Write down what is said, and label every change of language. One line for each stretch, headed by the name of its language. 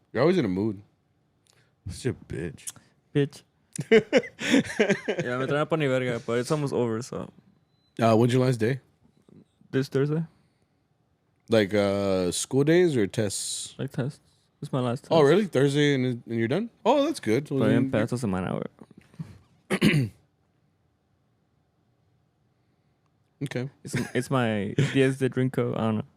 English: You're always in a mood. Such a bitch. Bitch. Yeah,
Spanish: me traen pa ni verga,
English: but it's almost over, so. When's your last day? This Thursday? Like school days or tests? Like test. It's my last test. Oh, really? Thursday and you're done? Oh, that's good.
Spanish: Pero ya empezó esta semana, güey.
English: Okay. It's my 10 de drinko, I don't know.